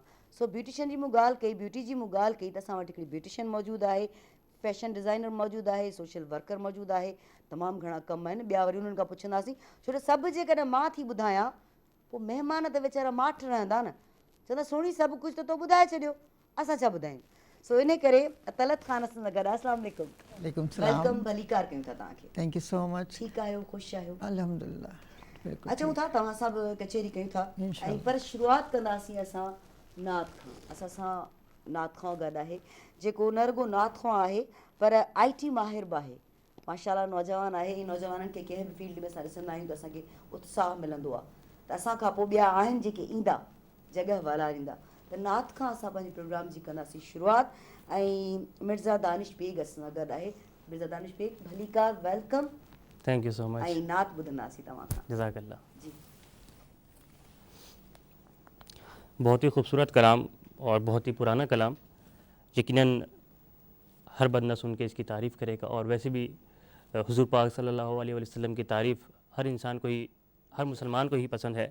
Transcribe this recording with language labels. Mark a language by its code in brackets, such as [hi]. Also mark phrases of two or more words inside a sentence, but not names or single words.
[sd] सो ब्यूटिशियन जी मूं ॻाल्हि कई, ब्यूटी जी मूं ॻाल्हि कई त असां वटि हिकिड़ी ब्यूटिशियन मौजूदु आहे, [en] fashion designer [sd] मौजूदु आहे, [en] social worker [sd] मौजूदु आहे, तमामु घणा कम आहिनि। ॿिया वरी उन्हनि खां पुछंदासीं, छो त सभु जेकॾहिं मां थी ॿुधायां पोइ महिमान त वीचारा माठि रहंदा न, चवंदा सुहिणी सभु कुझु त तो ॿुधाए छॾियो, असां छा ॿुधायूं। सो इन करे तलत ख़ान सां गॾु आहे। [ar] السلام عليكم. وعليكم السلام. [sd] वेलकम, भलीकार कयूं था तव्हांखे। [en] thank you so much. [sd] ठीकु आहियो, ख़ुशि आहियो? अल्हम्दुलिल्लाह बिल्कुलु अचूं था, तव्हां सां बि कचहरी कयूं था। ऐं पर शुरूआति कंदासीं असां नात खां। असां सां नात खां गॾु आहे जेको न रुगो नात खां आहे पर IT माहिर बि आहे, माशाल्लाह नौजवान आहे। इन नौजवाननि खे कंहिं बि फील्ड में असां ॾिसंदा आहियूं त असांखे उत्साह मिलंदो आहे त असां खां पोइ ॿिया आहिनि जेके ईंदा जॻह वालारींदा। त नात खां असां पंहिंजे प्रोग्राम जी कंदासीं शुरूआति। ऐं मिर्ज़ा दानिश बेग असां सां गॾु आहे। मिर्ज़ा दानिश बेग, भलीकार, वेलकम। [en] thank you so much. [sd] ऐं नात ॿुधंदासीं तव्हां खां। जज़ाकल्लाह। जी, [ur] بہت ہی خوبصورت کلام اور بہت ہی پرانا کلام، یقیناً ہر بندہ سن کے اس کی تعریف کرے گا. اور ویسے بھی حضور پاک [ar] صلى الله عليه وسلم [ur] کی تعریف ہر انسان کو ہی، ہر مسلمان کو ہی پسند ہے.